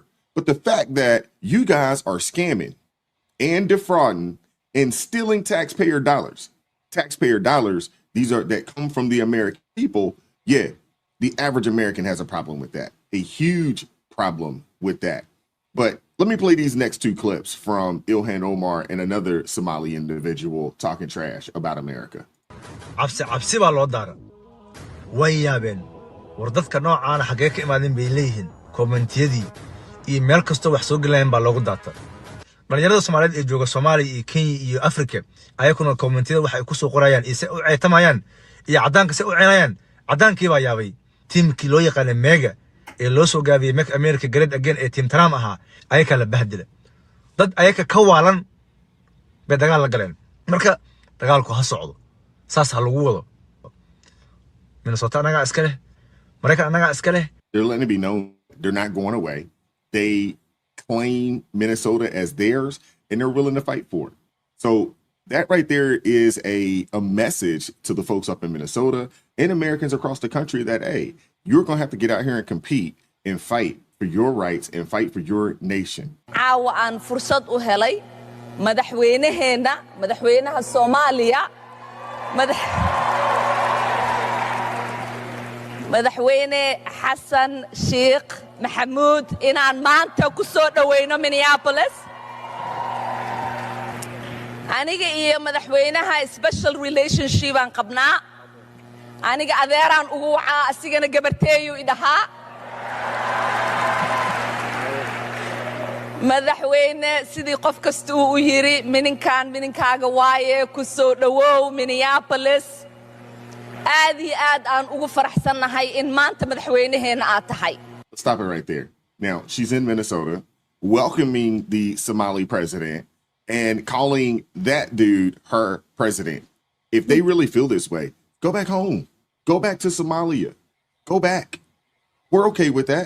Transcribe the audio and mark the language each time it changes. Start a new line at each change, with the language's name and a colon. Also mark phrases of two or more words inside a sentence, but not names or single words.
English: But the fact that you guys are scamming and defrauding and stealing taxpayer dollars, these are that come from the American people. Yeah. The average American has a problem with that, a huge problem with that. But let me play these next two clips from Ilhan Omar and another Somali individual talking trash about America.
Somali: cabsi baa loo daara way yaabeen war dadka noocaana xaggee ka imaadeen bay leeyihiin kommentiyadii iyo meel kastoo wax soo gelayaan baa loogu daata dhalinyarada Soomaaliyeed ee jooga Soomaaliya iyo Kenya iyo Afrika ayaguna kommentiyada waxay ku soo qorayaan ise u ceetamayaan iyo cadaanka se u ceenayaan cadaankii baa yaabay tiimkii loo yaqaan Mega ee loo soo gaabiyay
English: Make America Great Again
Somali: ee Team Trump ahaa ayaka la bahdila dad ayaka ka waalan bay dagaal la galeen marka dagaalku ha socdo saas ha lagu wado Minnesota anaga iska leh Mareykan anaga iska leh
English: They're letting it be known they're not going away. They claim Minnesota as theirs and they're willing to fight for it. So that right there is a message to the folks up in Minnesota and Americans across the country that, hey, you're going to have to get out here and compete and fight for your rights and fight for your nation.
Somali: caawa aan fursad u helay madaxweynaha Soomaaliya madaxweyne Xasan Sheikh Maxamuud inaan maanta ku soo dhaweyno Minneapolis aniga iyo madaxweynaha
English: special relationship
Somali: aan qabnaa aniga adeeraan ugu wacaa asigana gabarteeyu idhahaa madaxweyne sidii qof kasta uu yiri mininkaaga waaye ku soo dhawow Minneapolis aad iyo aad aan ugu faraxsanahay in maanta madaxweynaheena aad tahay.
English: Stop it right there. Now, she's in Minnesota welcoming the Somali president and calling that dude her president. If they really feel this way, go back home. Go back to Somalia. Go back. We're okay with that.